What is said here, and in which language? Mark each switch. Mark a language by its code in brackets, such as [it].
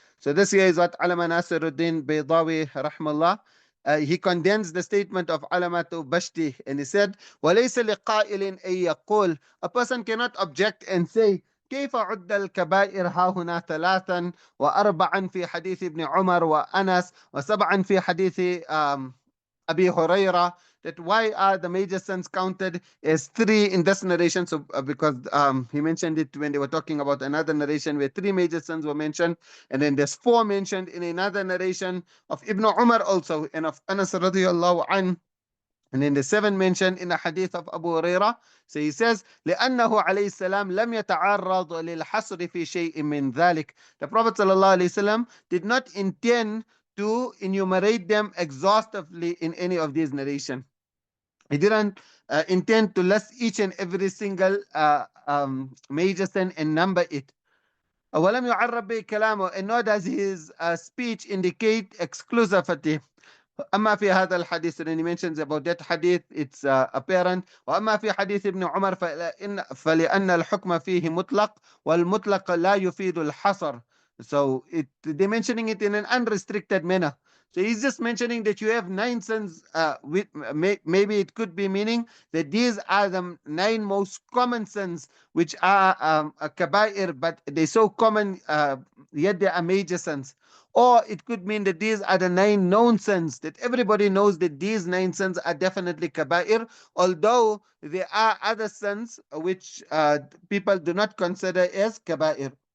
[en] So this here is what Alama Nasiruddin Baydawi rahmallah, he condensed the statement of Alamatu Bashti, and he said, [ar] وَلَيْسَ لِقَائِلٍ أَن يَقُولَ, [en] a person cannot object and say, [ar] كيف عد الكبائر ها هنا 3 و4 في حديث ابن عمر وأنس و7 في حديث Abi Hurairah, [en] that why are the major sins counted as 3 in this narration? So because he mentioned it when they were talking about another narration where 3 major sins were mentioned, and then there's 4 mentioned in another narration of Ibn Umar also, and of Anas radiallahu anhu. And then the 7 mentioned in the hadith of Abu Hurairah. So he says, [ar] لأنه عليه السلام لم يتعرض للحصر في شيء من ذلك. [en] The Prophet sallallahu alaihi wasallam did not intend to enumerate them exhaustively in any of these narrations. He didn't intend to list each and every single major sin and number it. [ar] ولم يعرب بكلامه, [en] and nor does his speech indicate exclusivity. [ar] أما في هذا الحديث, [en] and he mentions about that hadith, it's apparent. [ar] وأما في حديث ابن عمر فلأن الحكم فيه مطلق والمطلق لا يفيد الحصر. [en] So they're mentioning it in an unrestricted manner. So he's just mentioning that you have 9 sins. Maybe it could be meaning that these are the 9 most common sins, which are a kaba'ir, but they're so common, yet they are major sins. Or it could mean that these are the 9 known sins, that everybody knows that these 9 sins are definitely kaba'ir, although there are other sins which people do not consider as kaba'ir.